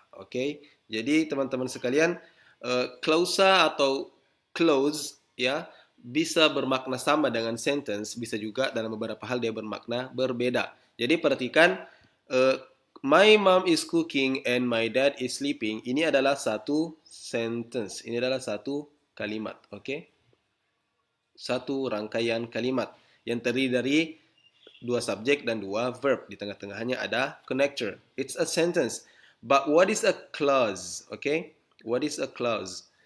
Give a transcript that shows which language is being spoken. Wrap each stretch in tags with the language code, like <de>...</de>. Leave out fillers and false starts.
<id>Oke, jadi teman-teman sekalian, clausa atau clause ya bisa bermakna sama dengan sentence, bisa juga dalam beberapa hal dia bermakna berbeda. Jadi perhatikan,</id> <en>my mom is cooking and my dad is sleeping.</en> <id>Ini adalah satu sentence. Ini adalah satu kalimat, oke? Satu rangkaian kalimat yang terdiri dari 2 subjek dan 2 verb. Di tengah-tengahnya ada connector.</id> <en>It's a sentence. But what is a clause? Okay, what is a clause?</en>